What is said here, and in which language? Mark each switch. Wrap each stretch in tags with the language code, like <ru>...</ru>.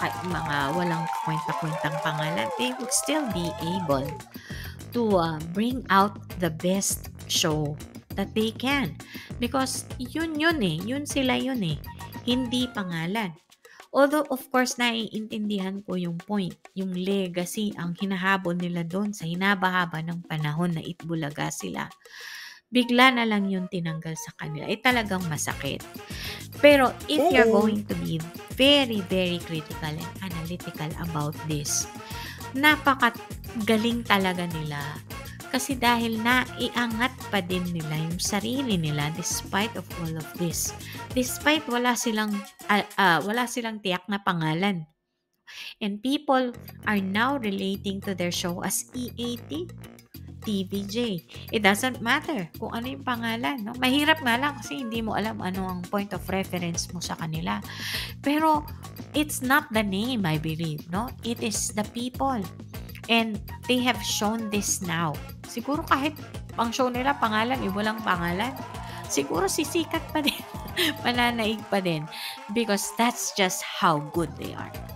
<tl>mga walang kwenta-kwentang pangalan,</tl> <en>they would still be able to bring out the best show that they can.</en> <tl>Because yun eh. Yun sila yun eh. Hindi pangalan.</tl> <en>Although, of course,</en> <tl>naiintindihan ko yung point. Yung legacy ang hinahabol nila doon sa hinaba-haba ng panahon na Itbulaga sila. Bigla na lang yung tinanggal sa kanila. Talagang masakit.</tl> <en>Pero if you're going to be very, very critical and analytical about this,</en> <tl>napakagaling talaga nila. Kasi dahil naiangat pa din nila yung sarili nila despite of all of this. Despite wala silang tiyak na pangalan.</tl> <en>And people are now relating to their show as EAT, TVJ. It doesn't matter</en> <tl>kung ano yung pangalan. No? Mahirap nga lang kasi hindi mo alam ano ang point of reference mo sa kanila.</tl> <en>Pero it's not the name, I believe. No? It is the people. And they have shown this now.</en> <tl>Siguro kahit ang show nila pangalan, walang pangalan, siguro sisikat pa din. Mananaig pa din.</tl> <en>Because that's just how good they are.</en>